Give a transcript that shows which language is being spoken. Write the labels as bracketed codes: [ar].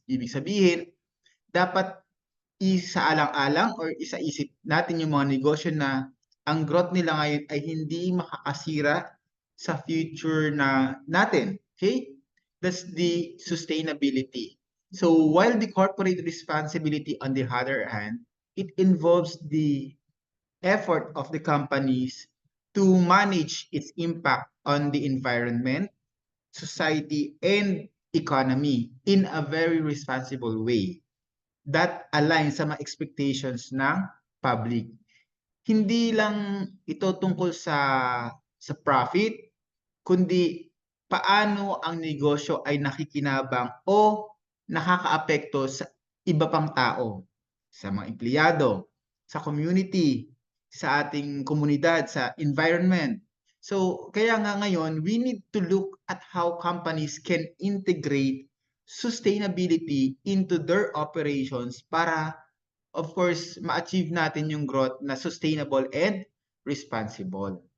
[tl] Ibig sabihin, dapat isaalang-alang or isaisip natin yung mga negosyo na ang growth nila ngayon ay hindi makakasira sa future natin. Okay? [en] That's the sustainability. So while the corporate responsibility on the other hand, it involves the effort of the companies to manage its impact on the environment, society, and economy in a very responsible way that aligns [tl] sa mga expectations ng public. Hindi lang ito tungkol sa profit, kundi paano ang negosyo ay nakikinabang o nakakaapekto sa iba pang tao, sa mga empleyado, sa community, sa ating komunidad, sa environment. [en] So, [tl] kaya nga ngayon, [en] we need to look at how companies can integrate sustainability into their operations para, of course, [tl] ma-achieve natin yung growth na [en] sustainable and responsible.